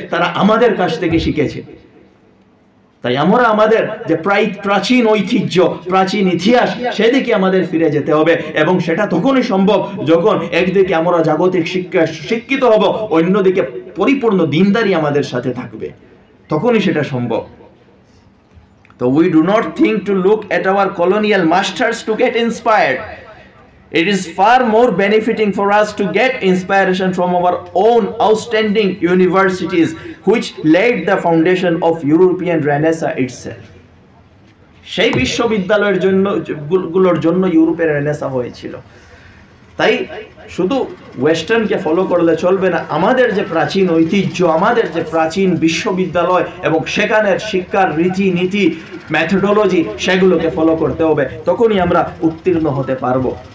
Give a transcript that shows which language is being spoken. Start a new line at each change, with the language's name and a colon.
Bangla: তারা আমাদের কাছ থেকে শিখেছে। তাই আমরা আমাদের যে প্রাচীন ঐতিহ্য, প্রাচীন ইতিহাস, সেদিকে আমাদের ফিরে যেতে হবে, এবং সেটা তখনই সম্ভব যখন একদিকে আমরা জাগতিক শিক্ষিত হব, অন্যদিকে পরিপূর্ণ দিনদারি আমাদের সাথে থাকবে, তখনই সেটা সম্ভব।
English: তো we do not think to look at our colonial masters to get inspired. It is far more benefiting for us to get inspiration from our own outstanding universities, which laid the foundation of European Renaissance itself.
Bangla: সেই বিশ্ববিদ্যালয়ের গুলোর জন্য ইউরোপের renaissance হয়েছিল। তাই শুধু ওয়েস্টার্নকে follow করলে চলবে না, আমাদের যে প্রাচীন ঐতিহ্য, আমাদের যে প্রাচীন বিশ্ববিদ্যালয় এবং সেখানের শিক্ষার রীতিনীতি, মেথোডোলজি, সেগুলোকে ফলো করতে হবে, তখনই আমরা উত্তীর্ণ হতে পারবো।